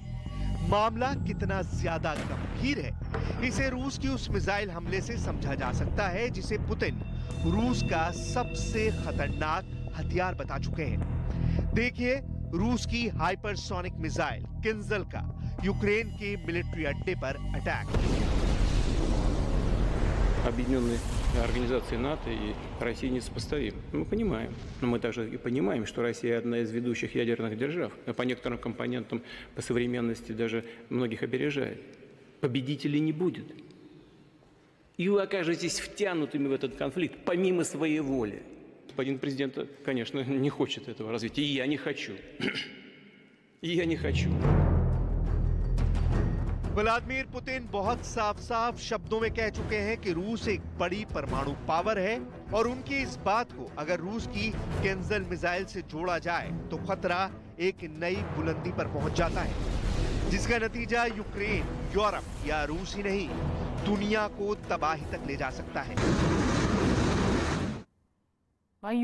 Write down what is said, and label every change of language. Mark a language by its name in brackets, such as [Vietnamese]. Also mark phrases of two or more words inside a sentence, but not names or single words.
[Hindi] मामला कितना ज्यादा गंभीर है, इसे रूस की उस मिसाइल हमले से समझा जा सकता है जिसे पुतिन रूस का सबसे खतरनाक हथियार बता चुके हैं। देखिए रूस की [English] hypersonic missile [Hindi] किंजल का यूक्रेन के मिलिट्री अड्डे पर अटैक। [Russian] Объединенные организации НАТО и Россия несопоставимы. Мы понимаем, но мы также и понимаем, что Россия одна из ведущих ядерных держав, а по некоторым компонентам по современности даже многих опережает. Победителей не будет. И вы окажетесь втянутыми в этот конфликт помимо своей воли. Господин президент, конечно, не хочет этого развития, и я не хочу. И я не хочу. [Hindi] व्लादिमीर पुतिन बहुत साफ शब्दों में कह चुके हैं कि रूस एक बड़ी परमाणु पावर है और उनकी इस बात को अगर रूस की किंजल मिसाइल से जोड़ा जाए तो खतरा एक नई बुलंदी पर पहुंच जाता है, जिसका नतीजा यूक्रेन, यूरोप या रूस ही नहीं, दुनिया को तबाही तक ले जा सकता है।